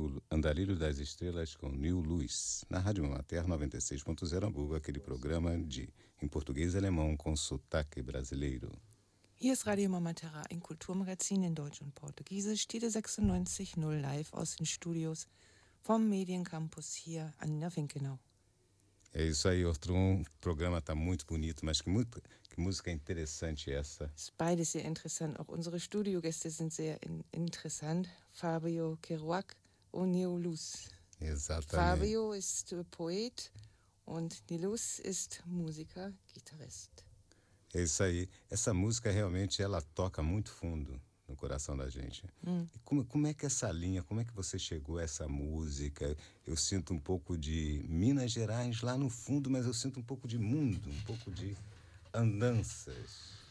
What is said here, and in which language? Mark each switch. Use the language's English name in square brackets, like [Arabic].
[Portuguese] Andarilho das Estrelas com Nil Luz, na Rádio Mama Terra 96.0 Hamburgo, aquele programa de, em português e alemão, com sotaque brasileiro. [German] Hier ist Radio Mama Terra, ein Kulturmagazin in Deutsch und Portugiesisch, Tide 96.0 live aus den Studios vom Mediencampus hier an der Finkenau. [Portuguese] É isso aí, outro programa está muito bonito, mas que música interessante essa. [German] Es ist beides sehr interessant, auch unsere Studiogäste sind sehr interessant. [Portuguese] Fabio Kerouac, o Nil Luz. Exatamente. [German] Fabio ist Poet und Nil Luz ist Musiker, Guitarist. [Portuguese] É isso aí. Essa música realmente ela toca muito fundo no coração da gente. E como é que essa linha, como é que você chegou a essa música? Eu sinto um pouco de Minas Gerais lá no fundo, mas eu sinto um pouco de mundo, um pouco de andanças.